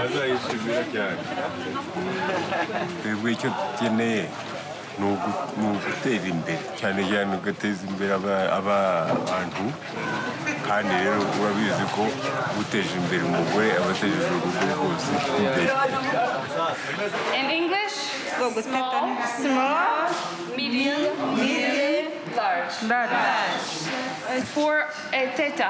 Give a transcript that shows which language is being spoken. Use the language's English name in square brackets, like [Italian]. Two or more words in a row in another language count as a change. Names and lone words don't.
[Kinyarwanda] bazayisubira cyane twebwe icyo dukeneye ni ugutera imbere cyane cyane ugateza imbere abantu kandi rero urabizi ko uteje imbere umugore aba atejeje urugo rwose imbere. [English] In English, small, medium, large. For a theta.